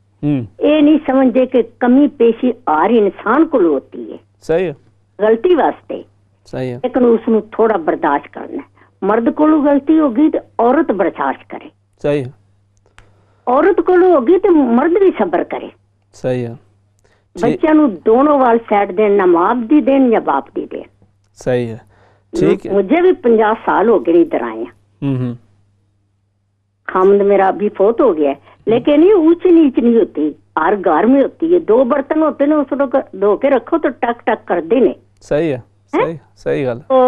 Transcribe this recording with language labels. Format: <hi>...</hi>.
<ur>یہ نہیں سمجھے کہ کمی پیشی ہر انسان کو ہوتی ہے. صحیح ہے. غلطی واسطے صحیح ہے،</ur> <pa>لیکن اس نو تھوڑا برداشت کرنا ہے.</pa> <ur>مرد کو غلطی ہوگی تو عورت برداشت کرے. صحیح ہے. عورت کو ہوگی تو مرد بھی صبر کرے. صحیح ہے.</ur> <pa>بچوں نو دونوں وال سائڈ دین، نہ ماں دی دین یا باپ دی دین.</pa> <ur>صحیح ہے. ٹھیک ہے. مجھے بھی 50 سال ہو گئے ادھر آئے ہیں. خامد میرا ابھی فوت ہو گیا ہے، لیکن یہ اونچ نیچ نہیں ہوتی. ہر گھر میں ہوتی ہے. 2 برتن ہوتے ہیں اس کو دھو کے رکھو تو ٹک ٹک کر دینے.</ur> <pa>صحیح ہے, صحیح گل.</pa>